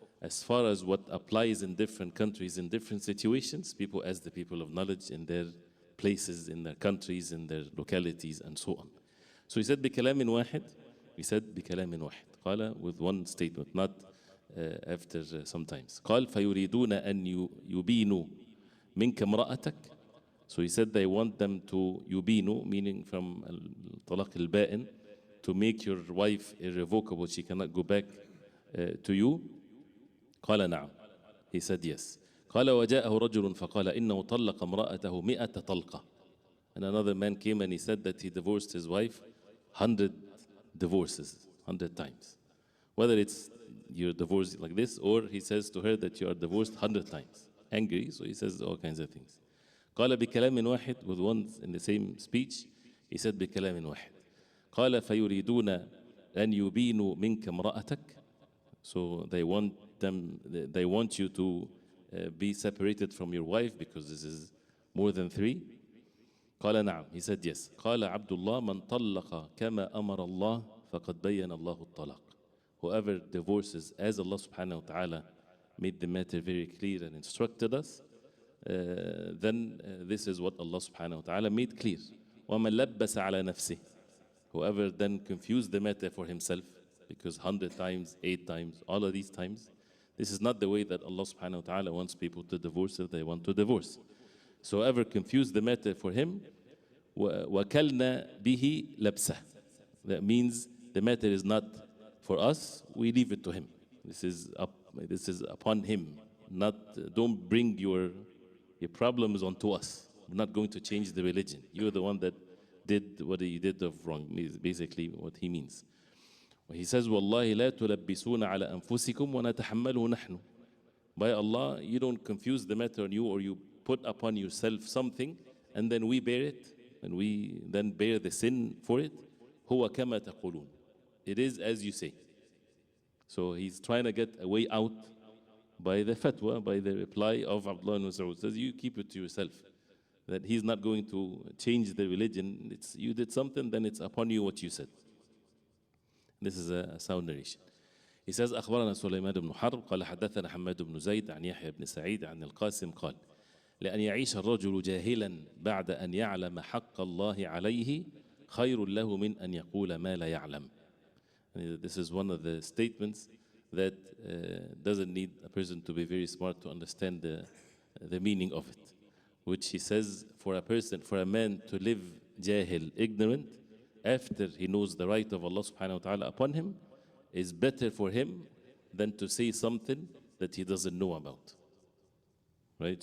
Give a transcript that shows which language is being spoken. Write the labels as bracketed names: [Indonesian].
[English] As far as what applies in different countries, in different situations, people ask the people of knowledge in their places, in their countries, in their localities, and so on. So he said, [Arabic] بكلام واحد. [English] He said, بكلام واحد. [Arabic] قال, [English] with one statement, not after sometimes. [Arabic] قال, فيريدون أن يبينوا منك امرأتك. [English] So he said they want them to yubinu, meaning from talaq al-ba'in, to make your wife irrevocable. She cannot go back to you. [Arabic] قال نعم. [English] He said yes. [Arabic] قال وجاءه رجل فقال إنه طلق امرأته 100 طلقة. [English] And another man came and he said that he divorced his wife 100 divorces, 100 times. Whether it's you're divorced like this, or he says to her that you are divorced 100 times. Angry, so he says all kinds of things. [Arabic] قال بكلام واحد, [English] with one in the same speech, he said [Arabic] بكلام واحد. قال فيريدون أن يبينوا منك امرأتك. [English] So they want you to be separated from your wife because this is more than 3. [Arabic] قال نعم. [English] He said yes. [Arabic] قال عبد الله من طلق كما أمر الله فقد بين الله الطلاق. [English] Whoever divorces as Allah subhanahu wa ta'ala made the matter very clear and instructed us, then this is what Allah subhanahu wa ta'ala made clear. [Arabic] وَمَنْ لَبَّسَ عَلَى نَفْسِهِ. [English] Whoever then confused the matter for himself, because 100 times, 8 times, all of these times, this is not the way that Allah subhanahu wa ta'ala wants people to divorce if they want to divorce. So whoever confused the matter for him, [Arabic] وَكَلْنَا بِهِ لَبْسَهِ. [English] That means the matter is not for us, we leave it to him. This is upon him. Don't bring your problems onto us. We're not going to change the religion. You're the one that did what you did of wrong, is basically what he means. He says, [Arabic] وَاللَّهِ لَا تُلَبِّسُونَ عَلَى أَنفُسِكُمْ وَنَتَحَمَّلُهُ نَحْنُ. [English] By Allah, you don't confuse the matter on you, or you put upon yourself something, and then we bear it, and we then bear the sin for it. [Arabic] هُوَ كَمَا تَقُولُونَ. [English] It is as you say. So he's trying to get a way out by the fatwa, by the reply of Abdullah ibn Mas'ud. Says, you keep it to yourself. That he's not going to change the religion. You did something, then it's upon you what you said. This is a sound narration. He says, [Arabic] أخبرنا سليمان بن حرب قال حدثنا حماد بن زيد عن يحيى بن سعيد عن القاسم قال لأن يعيش الرجل جاهلا بعد أن يعلم حق الله عليه خير له من أن يقول ما لا يعلم. [English] This is one of the statements that doesn't need a person to be very smart to understand the meaning of it. Which he says, for a man to live jahil, ignorant, after he knows the right of Allah subhanahu wa ta'ala upon him, is better for him than to say something that he doesn't know about. Right?